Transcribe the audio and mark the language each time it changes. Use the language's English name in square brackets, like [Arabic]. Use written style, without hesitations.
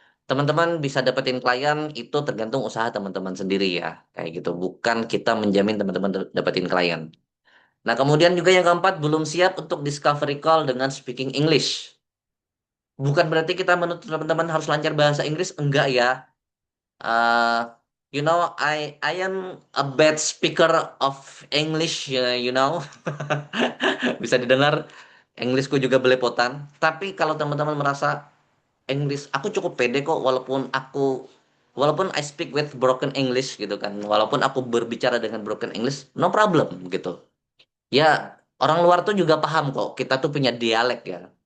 [Indonesian] Teman-teman bisa dapetin klien itu tergantung usaha teman-teman sendiri ya. Kayak gitu. Bukan kita menjamin teman-teman dapetin klien. Nah kemudian juga yang keempat, belum siap untuk discovery call dengan speaking English. Bukan berarti kita menuntut teman-teman harus lancar bahasa Inggris, enggak ya. [English] Uh, I am a bad speaker of English, you know. [Indonesian] Bisa didengar, Inggrisku juga belepotan. Tapi kalau teman-teman merasa Inggris, aku cukup pede kok, walaupun [English] I speak with broken English [Indonesian] gitu kan, walaupun aku berbicara dengan broken English, [English] no problem [Indonesian] gitu. Ya, orang luar tuh juga paham kok. Kita tuh punya dialek ya.